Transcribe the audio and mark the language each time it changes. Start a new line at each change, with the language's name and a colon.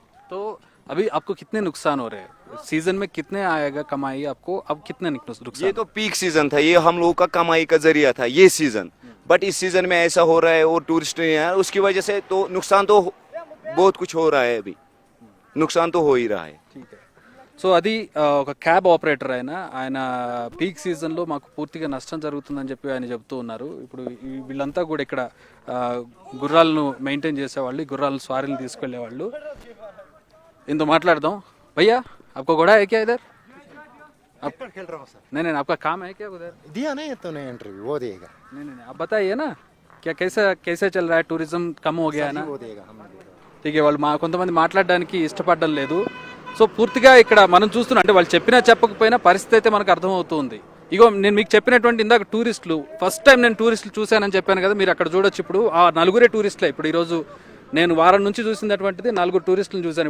Hindi: तो अभी आपको कितने नुकसान हो रहे हैं, सीजन में कितने आएगा कमाई आपको, अब कितने नुकसान? ये तो पीक सीजन था, ये हम लोगों का कमाई का जरिया था ये सीजन, बट इस सीजन में ऐसा हो रहा है और टूरिस्ट नहीं है, उसकी वजह से तो नुकसान तो बहुत कुछ हो रहा है, अभी नुकसान तो हो ही रहा है। ठीक है.
Telugu: సో అది ఒక క్యాబ్ ఆపరేటర్ ఆయన పీక్ సీజన్లో మాకు పూర్తిగా నష్టం జరుగుతుందని చెప్పి ఆయన చెప్తూ ఉన్నారు. ఇప్పుడు వీళ్ళంతా కూడా ఇక్కడ గుర్రాలను మెయింటైన్ చేసేవాళ్ళు, గుర్రాలను స్వారీలు తీసుకెళ్లేవాళ్ళు. ఇంతో మాట్లాడదాం.
Hindi: भैया आपको घोड़ा है क्या इधर? खेल रहा हूँ सर। नहीं आपका काम है क्या उधर? दिया नहीं तो नहीं इंटरव्यू, वो देगा। नहीं आप बताइए ना क्या कैसे चल रहा है, टूरिज्म कम हो गया है ना? वो देगा, हम देगा। ठीक है.
Telugu: వాళ్ళు కొంతమంది మాట్లాడడానికి ఇష్టపడడం లేదు. సో పూర్తిగా ఇక్కడ మనం చూస్తున్నాం, అంటే వాళ్ళు చెప్పినా చెప్పకపోయినా పరిస్థితి అయితే మనకు అర్థమవుతుంది. ఇగో నేను మీకు చెప్పినటువంటి ఇందాక టూరిస్టులు, ఫస్ట్ టైం నేను టూరిస్టులు చూశానని చెప్పాను కదా, మీరు అక్కడ చూడొచ్చు. ఇప్పుడు ఆ నలుగురే టూరిస్టులే. ఇప్పుడు ఈరోజు నేను వారం నుంచి చూసినటువంటిది 4 టూరిస్టులను చూశాను.